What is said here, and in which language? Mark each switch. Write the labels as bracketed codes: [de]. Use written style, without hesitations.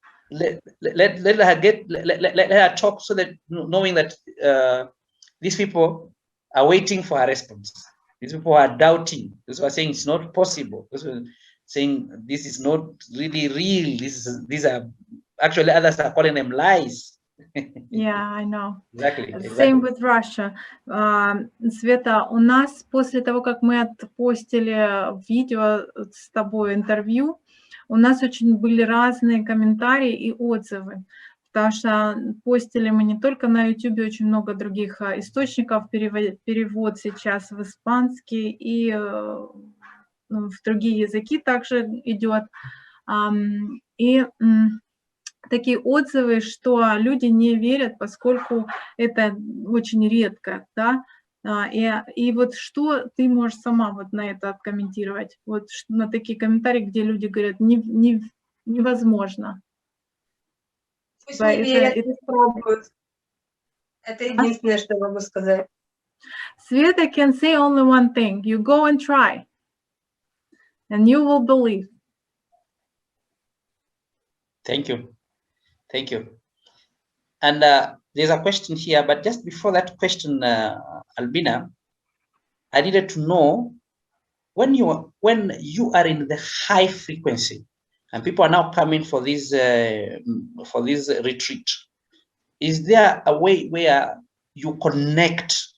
[en] Let her talk, so that knowing that these people are waiting for a response. These people are doubting. Those who are saying it's not possible. Those who are saying this is not really real. These are actually, others are calling them lies. Yeah, I know. Exactly. Same with Russia. [ru] Света, у нас после того, как мы отпостили видео с тобой, интервью, у нас очень были разные комментарии и отзывы. Потому что постили мы не только на YouTube, очень много других источников, перевод сейчас в испанский и в другие языки также идет. И такие отзывы, что люди не верят, поскольку это очень редко, да. И вот что ты можешь сама вот на это откомментировать? Вот на такие комментарии, где люди говорят, невозможно. Пусть не верят, пусть пробуют. Это единственное, что я могу сказать. [en] Sveta can say only one thing. You go and try. And you will believe. Thank you. Thank you. And there's a question here, but just before that question, Albina, I needed to know when you are in the high frequency, and people are now coming for this retreat, is there a way where you connect